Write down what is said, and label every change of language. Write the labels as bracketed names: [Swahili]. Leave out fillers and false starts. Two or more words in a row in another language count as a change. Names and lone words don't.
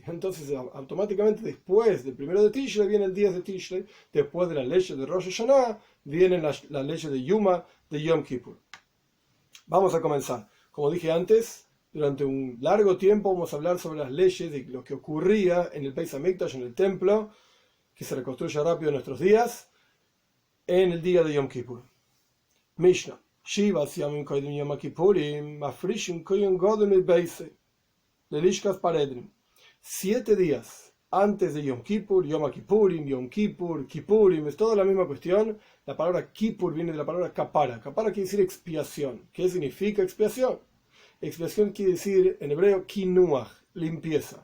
[Spanish] Entonces, automáticamente después del primero de Tishrei viene el 10 de Tishrei, después de la ley de Rosh Hashanah vienen las leyes de Yuma de Yom Kippur. Vamos a comenzar. Como dije antes, durante un largo tiempo vamos a hablar sobre las leyes de lo que ocurría en el Beis Hamikdash, en el templo, que se reconstruye rápido en nuestros días, en el día de Yom Kippur. [Hebrew] משנה. שבעת ימים קודם יום כפורים, מפרישים כהן גדול ביתו, ללשכת פרהדרין. [Spanish] 7 días antes de Yom Kippur, Yom Kippurim, Yom Kippur, Kippurim, es toda la misma cuestión. La palabra Kippur viene de la palabra kapara. Kapara quiere decir expiación. ¿Qué significa expiación? Expiación quiere decir en hebreo kinuach, limpieza.